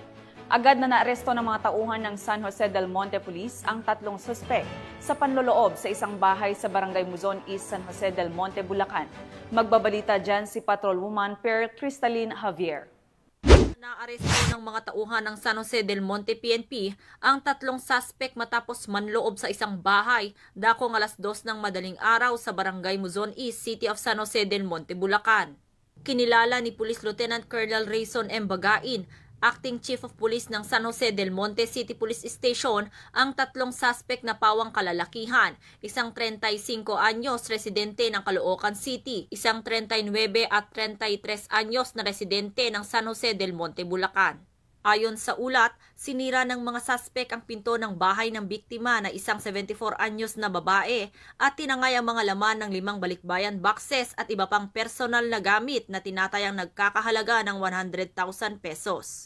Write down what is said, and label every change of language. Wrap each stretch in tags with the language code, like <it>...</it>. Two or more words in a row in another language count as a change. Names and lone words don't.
<tl>Agad na naaresto ng mga tauhan ng San Jose del Monte Police ang 3 suspek sa panloloob sa isang bahay sa Barangay Muzon East, San Jose del Monte, Bulacan. Magbabalita dyan si Patrolwoman Per Cristalin Javier. Naaresto ng mga tauhan ng San Jose del Monte PNP ang 3 suspek matapos manloob sa isang bahay dakong 2:00 ng madaling araw sa Barangay Muzon East, City of San Jose del Monte, Bulacan. Kinilala ni Police Lieutenant Colonel Rayson M. Bagain Acting Chief of Police ng San Jose del Monte City Police Station ang 3 suspect na pawang kalalakihan, isang 35 anyos residente ng Caloocan City, isang 39 at 33 anyos na residente ng San Jose del Monte, Bulacan. Ayon sa ulat, sinira ng mga suspect ang pinto ng bahay ng biktima na isang 74 anyos na babae at tinangay ang mga laman ng 5 balikbayan boxes at iba pang personal na gamit na tinatayang nagkakahalaga ng 100,000 pesos.</tl>